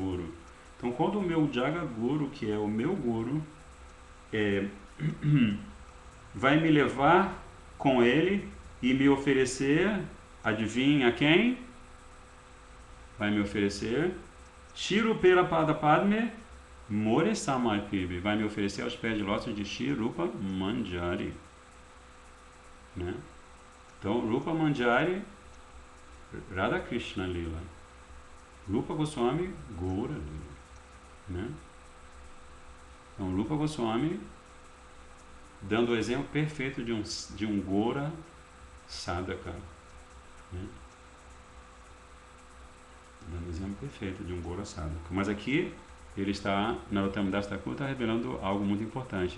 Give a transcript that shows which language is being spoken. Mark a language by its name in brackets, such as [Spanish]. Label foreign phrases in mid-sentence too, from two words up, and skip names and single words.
[Portuguese] Então, quando o meu Jagaguru, que é o meu Guru, vai me levar com ele e me oferecer, adivinha quem? Vai me oferecer [Bangla] শিরুপের পদ পদ্মে মোরে সমর্পিবি, [Portuguese] vai me oferecer aos pés de lótus de Shri Rupa Manjari, né? Então, Rupa Manjari, Radha Krishna Lila, Rupa Goswami, Gaura Lila, né? Então, Rupa Goswami dando o exemplo perfeito de um Gaura Sadhaka, né? Dando o exemplo perfeito de um Gaura Sadhaka. Mas aqui ele está, Narottama Das Thakur está revelando algo muito importante.